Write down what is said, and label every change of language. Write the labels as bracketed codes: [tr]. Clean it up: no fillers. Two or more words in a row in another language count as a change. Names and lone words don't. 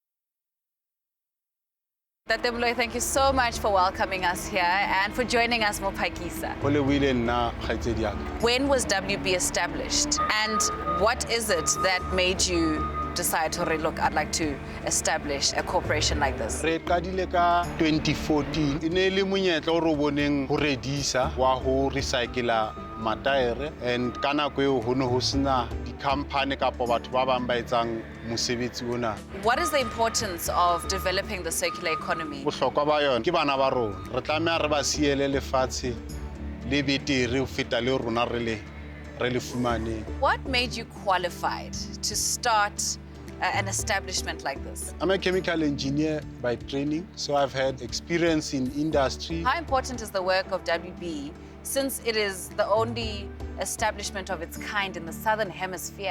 [en] Ntate Moloi, thank you so much for welcoming us here and for joining us for PHAKISA. When was WB established and what is it that made you decide to look, I'd like to establish a corporation like this? [st] Re qadile ka 2014 ine le monyetla o re boneng ho Redisa wa ho recycler mataere and kana go eo ho no ho sena di company kapo batho ba bang ba etsang mosebetsi ona. [en] What is the importance of developing the circular economy? [st] Bohlokwa ba yona ke bana ba rona re tlameha re ba siele lefatshe le betere ho feta le rona re le fumaneng. [en] What made you qualified to start an establishment like this? I'm a chemical engineer by training, so I've had experience in industry. How important is the work of WB since it is the only establishment of its kind in the Southern Hemisphere?